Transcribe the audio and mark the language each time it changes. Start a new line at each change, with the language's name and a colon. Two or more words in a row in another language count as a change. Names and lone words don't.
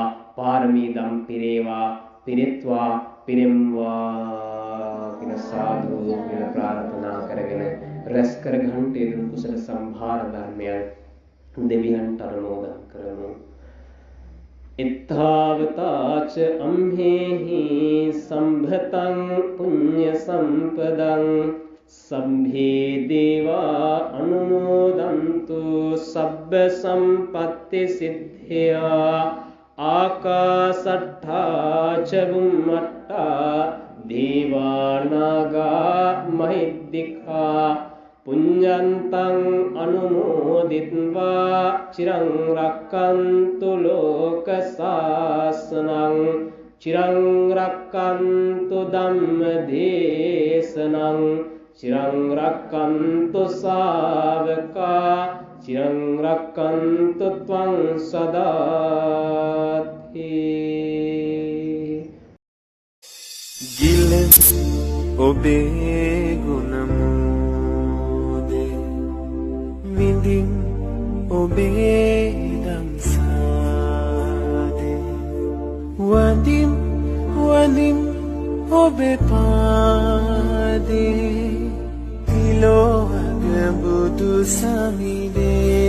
Sinhala: පාරමී දම් පිරේවා, පිරිත්වා, පිරෙම්වා කියන සාදු කියලා ප්‍රාර්ථනා කරගෙන රැස් කර ගන්නට යෙදුණු කුසල සම්භාර ධර්මයන් දෙවියන්ට අනුමෝදන් කරමු.
Pali: ඉත්තාවතාච අම්හෙහි සම්භතං පුඤ්ඤ සම්පදං සම්භේ දේවා අනුමෝදන්තු සබ්බ සම්පත්ති සිද්ධියා ආකාසට්ඨා ච බුම්මට්ඨා දේවානාගා මහිද්దికා පුඤ්ඤන්තං අනුමෝදිත්වා චිරං රක්칸තු ලෝක සාසනං චිරං රක්칸තු ධම්ම දේශනං චිරං රක්칸තු ශාවකා චිරං රක්칸තු ත්වං සදාති.
Sinhala: ගිල ඔබේ ගුණමෝදේ විඳින් ඔබේ දම්සාදේ වඳින් වඳින් ඔබේ පාදේ පිලෝවග බුදු සමිදේ